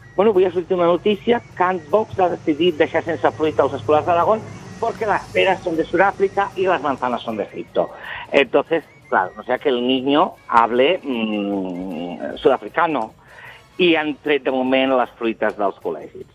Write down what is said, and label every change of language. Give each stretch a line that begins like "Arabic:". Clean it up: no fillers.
Catalan: Bueno, avui ha sortit una notícia que Vox ha decidit deixar sense fruit els escolars d'Aragó perquè les peres són de Sud-àfrica i les manzanes són d'Egipto.
Spanish: Entonces, claro, no sea que el niño hable sud-africano.
Catalan: I han tret de moment les fruites dels col·legis.